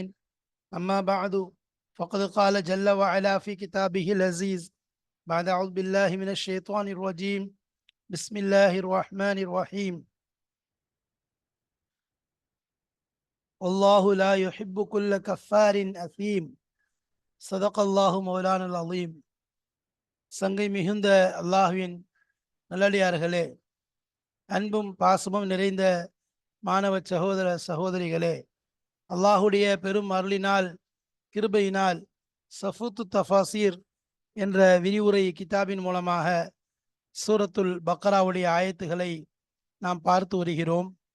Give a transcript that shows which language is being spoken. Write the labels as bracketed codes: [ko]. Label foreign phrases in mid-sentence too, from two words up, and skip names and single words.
[ar] أما بعد، فقد قال جل وعلا في كتابه العزيز بعد أعوذ بالله من الشيطان الرجيم. بسم الله الرحمن الرحيم. والله لا يحب كل كفار أثيم. صدق الله مولانا العظيم. [ta] சங்கை மிகுந்த அல்லாஹ்வின் நல்லடியார்களே, அன்பும் பாசமும் நிறைந்த மாணவ சகோதர சகோதரிகளே, அல்லாஹுடைய பெரும் அருளினால் கிருபையினால் சஃபூத்து தஃபாசீர் என்ற விரிவுரை கிதாபின் மூலமாக சூரத்துல் பக்ராவுடைய ஆயத்துகளை நாம் பார்த்து வருகிறோம்.